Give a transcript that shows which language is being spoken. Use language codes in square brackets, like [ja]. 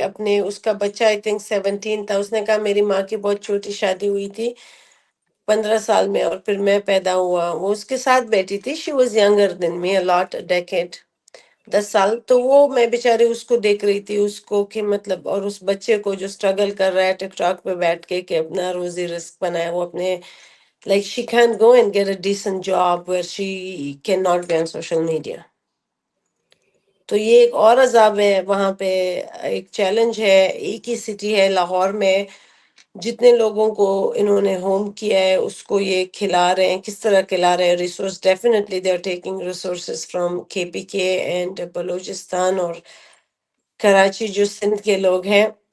[ur] اپنے اس کا بچہ [en] I think [ur] 17 تھا. اس نے کہا میری ماں کی بہت چھوٹی شادی ہوئی تھی 15 سال میں اور پھر میں پیدا ہوا. وہ اس کے ساتھ بیٹھی تھی. [en] She was younger than me a lot decade 10 سال. [ur] تو وہ میں بیچاری اس کو دیکھ رہی تھی اس کو کہ مطلب اور اس بچے کو جو اسٹرگل کر رہا ہے ٹک ٹاک پہ بیٹھ کے کہ اپنا روزی رزق بنائے. وہ اپنے [en] like she can't go and get a decent job where she cannot be on social media. [ur] تو یہ ایک اور عذاب ہے. وہاں پہ ایک چیلنج ہے. ایک ہی سٹی ہے لاہور میں جتنے لوگوں کو انہوں نے ہوم کیا ہے اس کو یہ کھلا رہے ہیں. کس طرح کھلا رہے ہیں resource [en] definitely they are taking resources from KPK and Balochistan [ur] اور کراچی جو سندھ کے لوگ ہیں.